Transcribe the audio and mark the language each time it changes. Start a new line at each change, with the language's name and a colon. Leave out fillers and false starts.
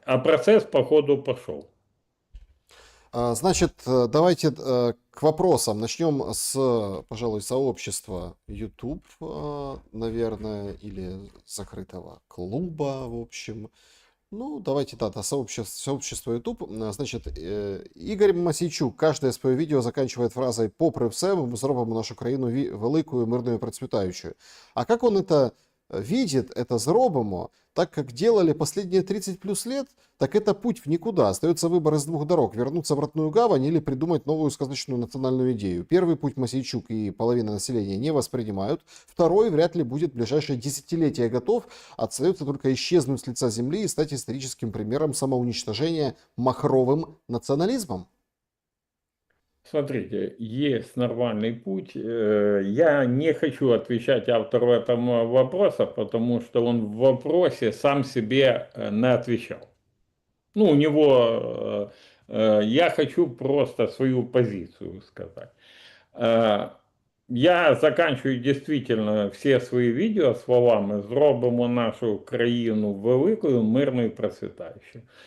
Russian: А процесс, походу, пошел. Значит, давайте к вопросам. Начнем с, пожалуй, сообщества YouTube, наверное, или закрытого клуба, в общем. Ну, давайте, да, сообщество YouTube. Значит, Ігор Мосійчук каждое свое видео заканчивает фразой
Ukrainian: «Попри все, ми зробимо нашу країну великою, мирною і процвітаючою».
Russian: А как он это видит, это зробимо, так как делали последние 30 плюс лет, так это путь в никуда. Остается выбор из двух дорог: вернуться в родную гавань или придумать новую сказочную национальную идею. Первый путь Мосейчук и половина населения не воспринимают, второй вряд ли будет в ближайшие десятилетия готов. Остается только исчезнуть с лица земли и стать историческим примером самоуничтожения махровым национализмом. Смотрите, есть нормальный путь. Я не хочу отвечать автору этого вопроса, потому что он в вопросе сам себе не отвечал. Ну, у него, я хочу просто свою позицию сказать. Я заканчиваю действительно все
Ukrainian: свої відео словами «Зробимо нашу країну великою, мирною і процвітаючою».